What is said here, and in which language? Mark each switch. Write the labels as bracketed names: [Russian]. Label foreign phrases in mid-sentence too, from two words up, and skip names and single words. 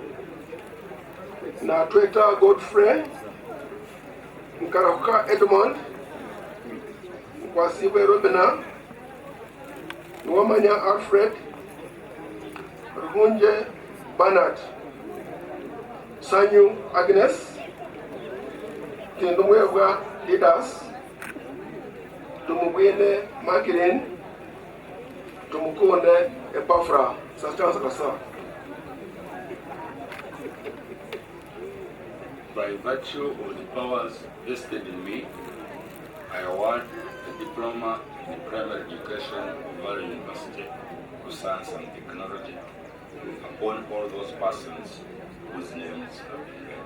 [English] Natweta Godfrey, Nkarakuka Edmond, Kwasiwe Robina, Nwamanya Alfred, Ruhunje Bernard, Sanyu Agnes, Tindumwebwa Didas, Tumugwene Makirin, Tumukunde Epafra, Sachans Rasa. By virtue of the powers vested in me, I award the diploma in primary education of Valley University of Science and Technology upon all those persons whose names have been read.